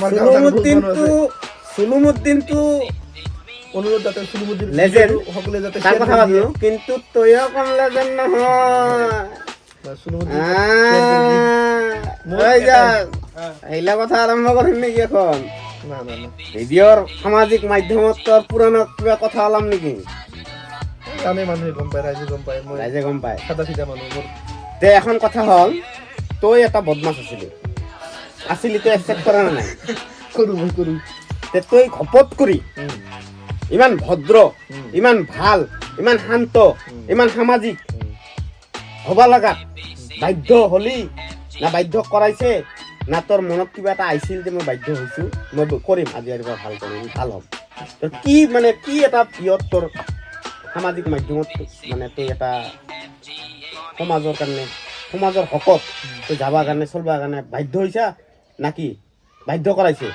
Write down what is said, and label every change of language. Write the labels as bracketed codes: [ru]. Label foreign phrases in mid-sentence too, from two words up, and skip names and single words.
[as] আমাৰ গাঁৱত আৰু বহুত মানুহ আছে চুলুমুদ্দিনটো অনুৰোধ যাতে চুলুমতিৰ Legend। সকলোৱে যাতে তাৰ share কথা কৰি দিয়ে। ভাবিলো কিন্তু তইও কম লেজেণ্ড নহয় বা চুলুমতি এইলা কথা আৰম্ভ কৰিম নেকি এখন না না না ভিডিঅ'ৰ সামাজিক মাধ্যমত তোৰ পুৰণা কিবা কথা ওলাম নেকি জানে মানুহে গম পায় ৰাইজে গম পায় মই ৰাইজে গম পায় সাদা চিধা মানুহ মোৰ তে এখন কথা হ'ল তই এটা বদমাছ আছিলি তই একচেপ্ট কৰা নে নাই মই কৰো তে তই ঘপত কৰি ইমান ভদ্ৰ ইমান ভাল ইমান শান্ত ইমান সামাজিক হবা লগা বাধ্য হলি না বাধ্য কৰাইছে না তোৰ মনত কিবা এটা আহিছিল যে মই বাধ্য হৈছো মই কৰিম আজি আৰু ভাল কৰিম ভাল হ'ম তোৰ কি মানে কি এটা ইয়ত তোৰ সামাজিক মাধ্যমত মানে তই এটা সমাজৰ কাৰণে সমাজৰ হকত তই যাবৰ কাৰণে চলবৰ কাৰণে বাধ্য হৈছা নাকি বাধ্য কৰাইছে